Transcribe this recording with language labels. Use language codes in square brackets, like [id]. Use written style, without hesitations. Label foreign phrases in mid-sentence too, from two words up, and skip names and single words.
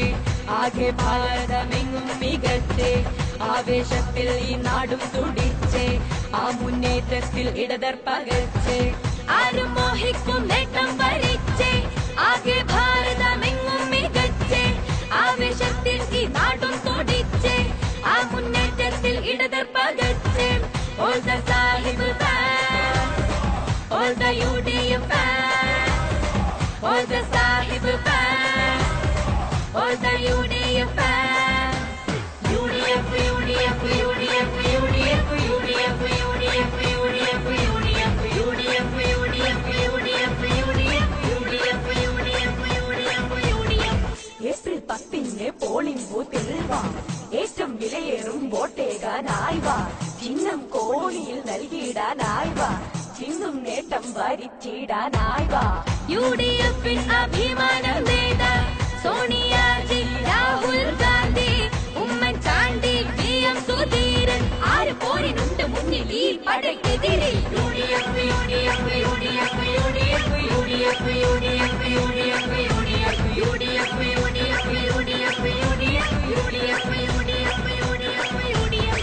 [ml] ആകെ ഭാരതമെങ്ങും മികച്ചേ ആവേശത്തിൽ ഈ നാടും തുടിച്ചേ ആ മുന്നേറ്റത്തിൽ ഇടതർ പകച്ചേ ആരും മോഹിക്കും നേട്ടം വരിച്ചേ ആകെ ഭാരതമെങ്ങും മികച്ചേ ആവേശത്തിൽ ഈ നാടും തുടിച്ചേ ആ മുന്നേറ്റത്തിൽ ഇടതർ പകച്ചേ [en] All the Sahib fans, all the UDF fans, all the Sahib fans, all the UDF fans. [ml] UDF, UDF, UDF, UDF, UDF, UDF, UDF, UDF, UDF, UDF, UDF, UDF. ഏപ്രിൽ 10 പോളിംഗ് ബൂത്തിൽ വാ ഏറ്റവും വിലയേറും വോട്ടേകാനായി വാ ചിഹ്നം കോണിയിൽ നൽകിയിടാനായി വാ ചിഹ്നം നേട്ടം വരിച്ചിടാനായി വാ UDF-ൻ അഭിമാന നേത സോണിയാജി രാഹുൽ ഗാന്ധി ഉമ്മൻചാണ്ടി VM സുധീരൻ ആര് പോരിനുണ്ട് മുന്നിൽ ഈ പടയ്ക്കെതിരെ UDF, UDF, UDF, UDF, UDF, UDF, UDF, UDF, UDF, UDF, UDF, UDF, UDF, UDF, UDF.